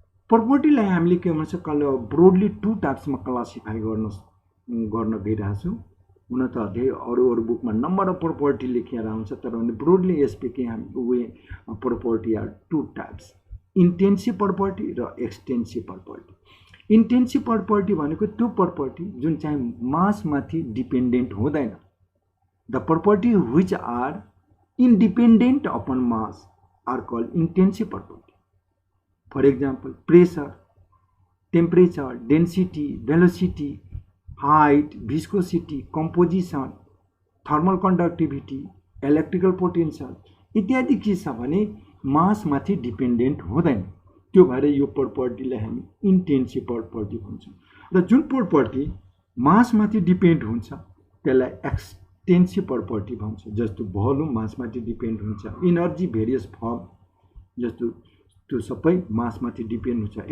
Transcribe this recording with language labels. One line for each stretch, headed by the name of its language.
Nepali: प्रपर्टीलाई हामीले के भन्छौं broadly 2 टाइप्समा classify गर्न गइरहेछौं हुन त धेरै अरु बुकमा नम्बर अफ प्रपर्टी लेखेर हुन्छ तर ब्रोडली स्पिकिङ हामी
English: property are 2 types
Nepali: intensive property र एक्सटेन्सिभ प्रपर्टी इन्टेन्सिभ प्रपर्टी भनेको त्यो प्रपर्टी जुन चाहिँ मासमाथि डिपेन्डेन्ट हुँदैन।
English: The property which are independent upon mass are called intensive property. For example, pressure, temperature, density, velocity, height, viscosity, composition, thermal conductivity, electrical potential
Nepali: इत्यादि के छ भने मासमाथि डिपेन्डेन्ट हुँदैन। त्यो भएर यो प्रपर्टीलाई हामी इन्टेन्सिभ प्रपर्टी भन्छौँ। र जुन प्रपर्टी मासमाथि डिपेन्ड हुन्छ त्यसलाई एक्सटेन्सिभ प्रपर्टी भन्छ। जस्तो भोल्युम मासमाथि डिपेन्ड हुन्छ, इनर्जी भेरियस फर्म जस्तो त्यो सबै मासमाथि डिपेन्ड हुन्छ।